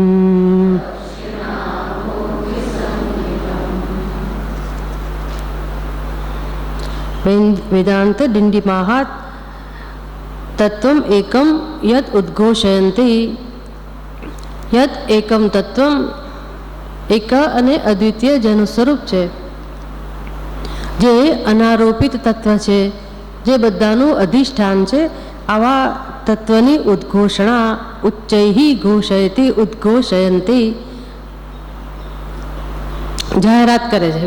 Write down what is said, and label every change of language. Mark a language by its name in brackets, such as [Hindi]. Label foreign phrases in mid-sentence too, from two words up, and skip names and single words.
[Sanskrit] वेदांत डिंडिमाः तत्वम एकम यद उद्घोषयन्ति। यद एकम तत्वम एक [Gujarati] અને અદ્વિતીય જેનું સ્વરૂપ છે, જે અનારોપિત તત્વ છે, જે બધાનું અધિષ્ઠાન છે, આવા તત્વની ઉદ્ઘોષણા [Sanskrit] ઉચ્ચૈઃ ઘોષયતિ ઉદ્ઘોષયન્તિ [Gujarati] જાહેરાત કરે છે.